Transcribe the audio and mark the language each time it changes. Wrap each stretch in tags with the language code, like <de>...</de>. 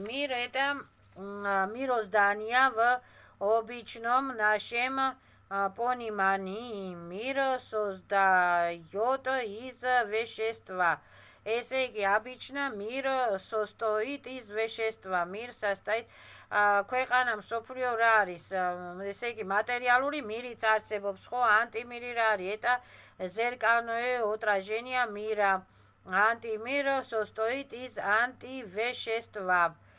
<ru>Мир это мироздание в обычном нашем понимании мира создает из вещества.</ru> <ka>ესე იგი,</ka> <ru>обычно мир состоит из вещества. Мир состоит</ru> <ka>ქვეყანა მსოფლიო რა არის? ესე იგი, მატერიალური მირიც არსებობს, ხო? ანტიმირი რა არის?</ka> <ru>Это зеркальное отражение мира. Антимир состоит из антивещества.</ru>